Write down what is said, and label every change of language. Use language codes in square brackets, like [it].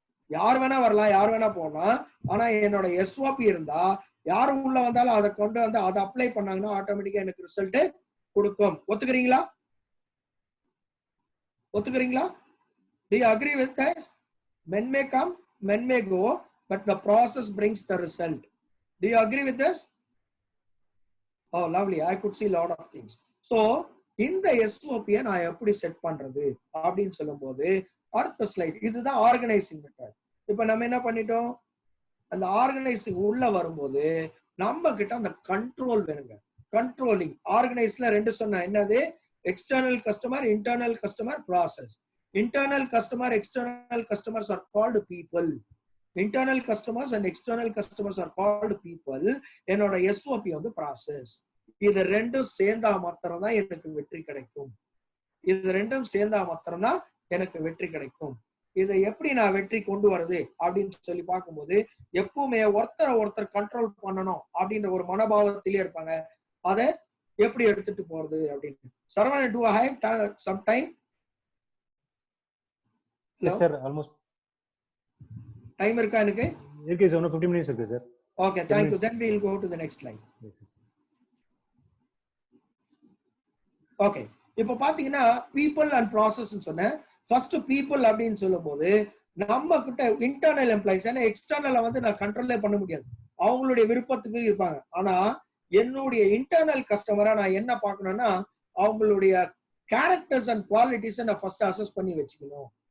[ta] யார் வேணா வரலாம், யார் வேணா போகலாம், ஆனா என்னோட SOP இருந்தா யாரு உள்ள வந்தாலும் அதை கொண்டு வந்து அதை அப்ளை பண்ணாங்கன்னா ஆட்டோமேட்டிக்கா எனக்கு ரிசல்ட் கொடுக்கும். ஒத்துக்கிறீங்களா? ஒத்துக்கிறீங்களா? [en] Do you agree with that? Men may come, men may go, but the process brings the result. Do you agree with this? Oh, lovely. I could see a lot of things. [ta] So, இந்த SOP நான் எப்படி set பண்றது அப்படின்னு சொல்லும் போது அடுத்த slide, இதுதான் organising method. இப்ப நம்ம என்ன பண்ணிட்டோம், அந்த ஆர்கனைசிங் உள்ள வரும்போது நம்ம கிட்ட அந்த கண்ட்ரோல் வேணுங்க. கண்ட்ரோலிங் ஆர்கனைஸ்ல ரெண்டு சொன்ன என்னது, external customer, internal customer, process. [en] Internal customer, external customers are called people. Internal customers and external customers are called people. [ta] என்னோட SOP வந்து process. இது ரெண்டும் சேர்ந்தா மாத்திரம் தான் எனக்கு வெற்றி கிடைக்கும். இது ரெண்டும் சேர்ந்தா மாத்திரம் தான் எனக்கு வெற்றி கிடைக்கும். இதை எப்படி நான் வெற்றி கொண்டு வருது அப்படின்னு சொல்லி பார்க்கும்போது எப்பவுமே ஒருத்தர் கண்ட்ரோல் பண்ணணும் அப்படின்ற ஒரு மனோபாவத்திலே இருப்பாங்க. அதை எப்படி எடுத்துட்டு போறது அப்படின்னு. [en] Saravanan, do I have some time? Yes sir, almost [ta] time irukka enakku irukku sir, 15 minutes irukku sir. [en] Okay, thank you. Then we will go to the next slide. Yes yes. [ta] Okay, இப்போ பாத்தீங்கன்னா [en] people and process [ta] னு சொன்னேன். [en] first people [ta] அப்படினு சொல்லும்போது நம்ம கிட்ட internal employees, ஏன்னா எக்ஸ்டர்னல்ல வந்து நான் கண்ட்ரோல்லே பண்ண முடியாது, அவங்களுடைய விருப்பத்துக்கு இருப்பாங்க. ஆனா என்னுடைய இன்டர்னல் கஸ்டமரா நான் என்ன பார்க்கணும்னா அவங்களுடைய கேரக்டர்ஸ் அண்ட் குவாலிட்டிஸ் நான் ஃபர்ஸ்ட் அசஸ் பண்ணி வச்சுக்கணும்.